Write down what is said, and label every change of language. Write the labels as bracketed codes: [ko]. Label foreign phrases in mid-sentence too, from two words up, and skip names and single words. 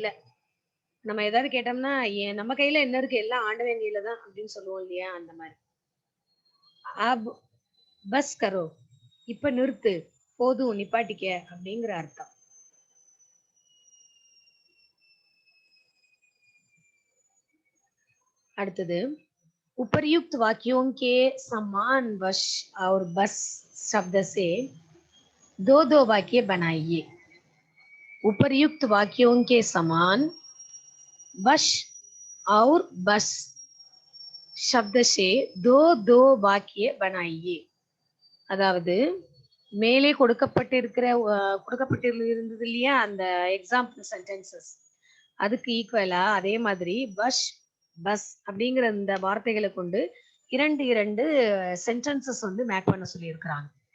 [ta] நம்ம ஏதாவது கேட்டோம்னா நம்ம கையில என்ன இருக்கு, எல்லாம் ஆண்டவன் கையில தான் அப்படின்னு சொல்லுவோம் இல்லையா, அந்த மாதிரி. [hi] अब बस करो, [ta] இப்ப நிறுத்து, போதும், நிப்பாட்டிக்க அப்படிங்கிற அர்த்தம். [hi] அடுத்தது उपर्युक्त वाक्यों के समान वश और बस शब्द से दो दो वाक्य बनाइए. उपर्युक्त वाक्यों के समान वश और बस शब्द से दो दो वाक्य बनाइए. [ta] அதாவது மேலே கொடுக்கப்பட்டிருந்தது இல்லையா அந்த [en] example sentences, [ta] அதுக்கு ஈக்குவலா அதே மாதிரி [hi] वश बस [ta] அப்படிங்கிற இந்த வார்த்தைகளை கொண்டு இரண்டு [en] sentences make [ta] பண்ண சொல்லி இருக்கிறாங்க.